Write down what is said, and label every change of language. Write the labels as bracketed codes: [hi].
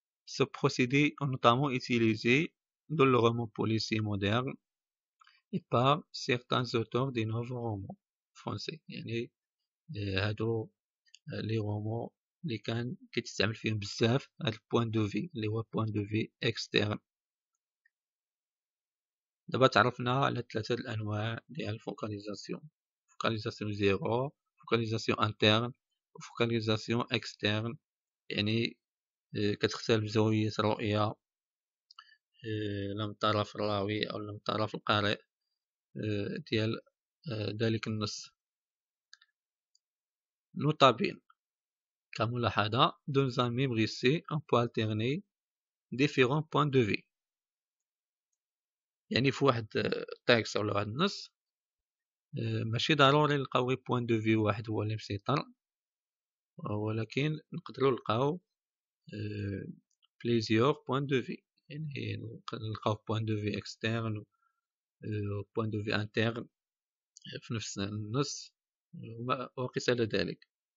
[fr] Ce procédé est notamment utilisé dans le roman policier moderne et par certains auteurs des nouveaux romans français. [ar] يعني هادو لي رومون اللي كان كيتستعمل فيهم بزاف هاد البوين دو في اللي هو بوين دو في اكسترن. دابا تعرفنا على ثلاثة الأنواع ديال الفوكاليزاسيون: فوكاليزاسيون زيرو، فوكاليزاسيون انترن، وفوكاليزاسيون اكسترن. يعني كتختلف زاوية الرؤية لا من طرف الراوي أو لا من طرف القارئ ديال ذلك النص. نوطابين كملاحظة [fr] dans un même récit on peut alterner différents points de vue. [ar] يعني في واحد التكست ولا واحد النص ماشي ضروري نلقاو غير بوين دو في واحد هو اللي مسيطر، ولكن نقدروا نلقاو بليزيور بوين دو في. يعني نلقاو بوين دو في اكسترن و بوين دو في انترن في نفس النص وقس على ذلك.